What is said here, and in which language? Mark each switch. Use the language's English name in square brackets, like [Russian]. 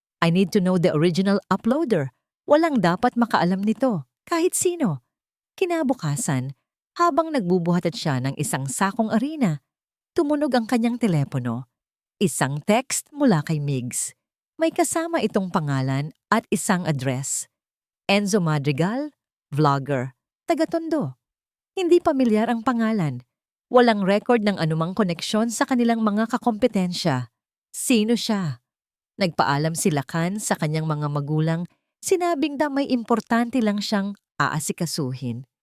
[English] I need to know the original uploader. [Filipino] Walang dapat makaalam nito, kahit sino. Kinabukasan, habang nagbubuhatat siya ng isang sakong arena, tumunog ang kanyang telepono. Isang text mula kay Migs. May kasama itong pangalan at isang address. Enzo Madrigal, vlogger, taga-Tondo. Hindi pamilyar ang pangalan. Walang record ng anumang koneksyon sa kanilang mga kakompetensya. Sino siya? Nagpaalam si Lakan sa kanyang mga magulang, sinabing na may importante lang siyang aasikasuhin.